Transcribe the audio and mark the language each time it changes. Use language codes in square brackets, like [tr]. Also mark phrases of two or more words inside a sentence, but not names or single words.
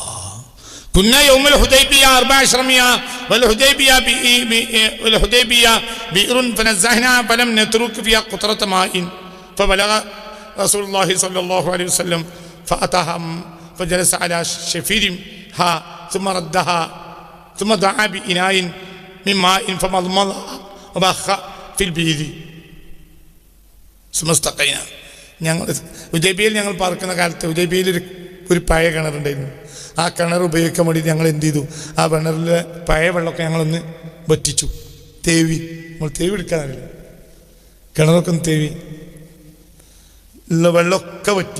[ar] كنا يوم الحديبية 14 والحديبية بئر فنزهنا فلم نترك فيها قطرة ماء فبلغ رسول الله صلى الله عليه وسلم فأتاها فجلس على شفيرها ثم ردها ثم دعا بإناء من ماء فمضمض وبخ في البئر ثم استقينا. [ml] ഞങ്ങൾ ഹുദൈബിയയിൽ ഞങ്ങൾ പാർക്കുന്ന കാലത്ത് ഹുദൈബിയയിൽ ഒരു പഴയ കിണറുണ്ടായിരുന്നു. ആ കിണർ ഉപയോഗിക്കാൻ വേണ്ടി ഞങ്ങൾ എന്ത് ചെയ്തു, ആ കിണറിലെ പഴയ വെള്ളമൊക്കെ ഞങ്ങളൊന്ന് വറ്റിച്ചു, തേവി. നമ്മൾ തേവി എടുക്കാനറിയില്ല, കിണറൊക്കെ ഒന്ന് തേവി, ഉള്ള വെള്ളമൊക്കെ വറ്റി.